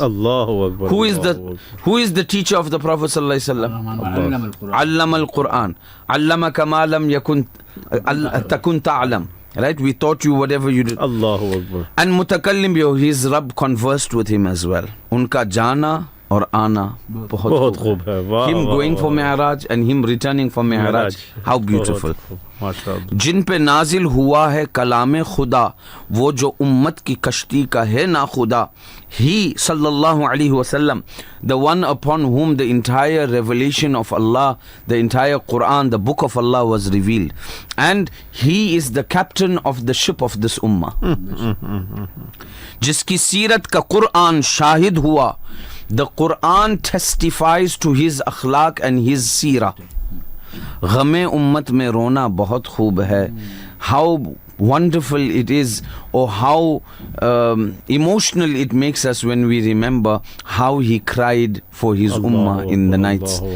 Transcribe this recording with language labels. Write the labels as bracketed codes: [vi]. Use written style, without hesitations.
[ar] Allahu Akbar. [en] Who is [ar] Allahu [en] who is the teacher of the Prophet sallallahu alaihi wasallam? Allama al-Quran. [ar] Allamaka ma lam yakun takun ta'lam. Right? [en] We taught you whatever you did. [ar] Akbar. Allahu Akbar. [en] And mutakallim bhi, his Rabb conversed with him as well. [hi] Unka jana और आना बहुत बहुत खूब खूब है. वाह, [en] him [hi] वाह, [en] going [hi] वाह, [en] for Mi'raj and him returning from Mi'raj. How beautiful. [ar] माशाअल्लाह. [hi] जिन पे नाजिल हुआ है कलाम खुदा, वो जो उम्मत की कश्ती का है ना खुदा. [en] He sallallahu alaihi wasallam, the one upon whom the entire revelation of Allah, the entire Quran, the book of Allah was revealed, and he is the captain of the ship of this ummah. [hi] जिसकी सीरत का कुरान शाहिद हुआ. [en] The Quran testifies to his akhlaq and his seerah. [hi] ग़मे उम्मत में रोना बहुत खूब है. [en] How wonderful it is, or how emotional it makes us when we remember how he cried for his ummah in the nights.